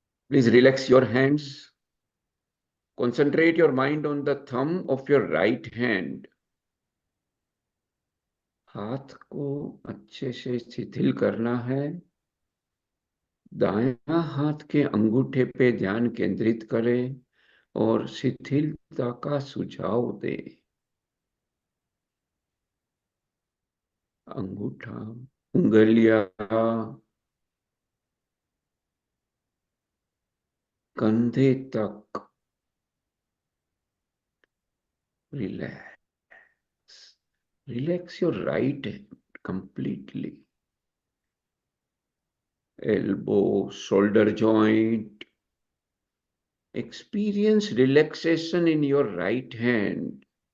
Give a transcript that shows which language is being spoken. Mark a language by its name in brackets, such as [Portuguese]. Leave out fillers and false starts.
[English] Please relax your hands. Concentrate your mind on the thumb of your right hand. [Hindi] हाथ को अच्छे से शिथिल करना है। दायां हाथ के अंगूठे पे ध्यान केंद्रित करें और शिथिलता का सुझाव दें। अंगूठा, उंगलियां, कंधे तक relax. [English] Relax your right hand completely. Elbow, shoulder joint. Experience relaxation in your right hand.